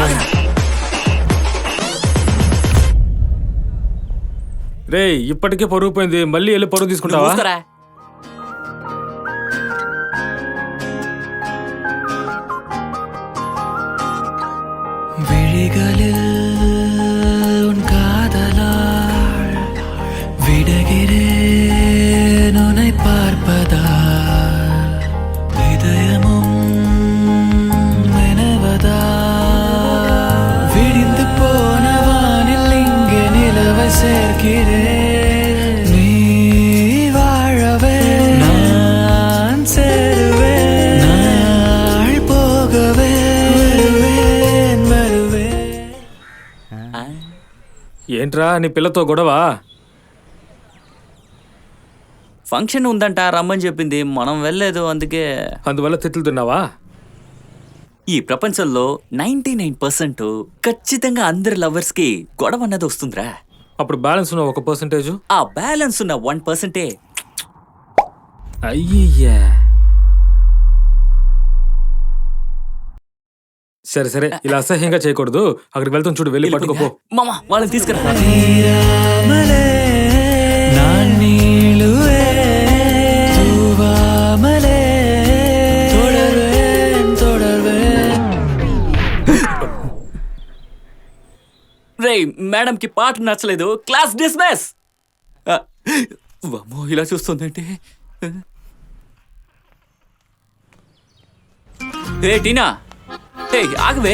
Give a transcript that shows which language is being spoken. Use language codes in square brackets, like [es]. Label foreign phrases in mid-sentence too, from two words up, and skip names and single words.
[te] రే ఇప్పటికే పరుగు పోయింది, మళ్ళీ వెళ్ళి పరుగు తీసుకుంటావా? మూసుకోరా. [ta] விழிகளில் உன் காதலால் விடுகிறேன் உன்னை பார்ப்பதால் இதயமும் நினைவதால் விடிந்து போன வானில் இங்கே நிலவை சேர்க்கிறேன் நீ வாழவே நான் சேருவேன் நாள் போகவே வருவேன் வருவேன். [te] ఏంట్రా నీ పిల్లతో గొడవ? ఫంక్షన్ ఉందంట, రమ్మని చెప్పింది, మనం వెళ్ళలేదు. అందుకే అందువల్ల తిట్లు తిన్నావా? ఈ ప్రపంచంలో 99% ఖచ్చితంగా అందరి లవర్స్ కి గొడవ అన్నది వస్తుందిరా. అప్పుడు బ్యాలెన్స్ ఉన్న 1%. ఆ బ్యాలెన్స్ ఉన్న 1%. అయ్యయ్యా. సరే సరే, ఇలా అసహ్యంగా చేయకూడదు. అక్కడికి వెళ్తాం చూడు, వెళ్ళి పట్టుకోపో. మామ వాళ్ళని తీసుకురా. [ta] தீராமலே நான் நீளுவேன் தூவாமலே தொடர்வேன் தொடர்வேன். [te] రే మేడం కి పాట నచ్చలేదు, [en] class dismiss. [te] అమ్మో ఇలా చూస్తుందంటే. హే టీనా, హే ఆగవే.